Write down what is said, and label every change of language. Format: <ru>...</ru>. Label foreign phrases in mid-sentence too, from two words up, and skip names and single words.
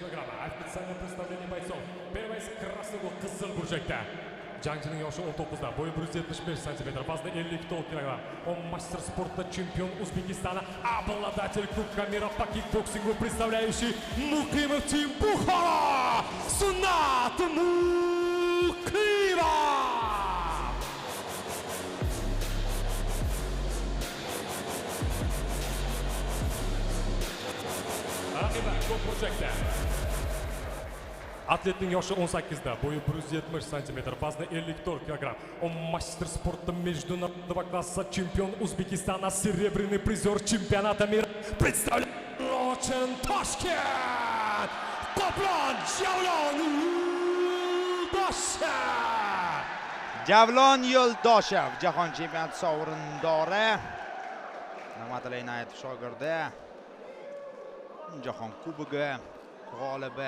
<uz>Jangchining yoshi 19 da, bo'yi 175 cm, vazni 54 kg.</uz> <ru>Он мастер спорта, чемпион Узбекистана, обладатель Кубка мира по кикбоксингу, представляющий Мукимов Тим Бухара, Sunnat Mukimov.</ru> <uz>Raqibi ko'p burchakda. Atletning yoshi 18 da, bo'yi 170 cm, vazni 54 kg.</uz> <ru>Он мастер спорта международного класса, чемпион Узбекистана, серебряный призер чемпионата мира. Представляет Toshkent!</ru> <uz>Qoplon Javlon Yo'ldoshev! Javlon Yo'ldoshev jahon chempionati sovrindori. Nig'matilla Inoyatov shogirdi. Jahon kubogi g'olibi.</uz>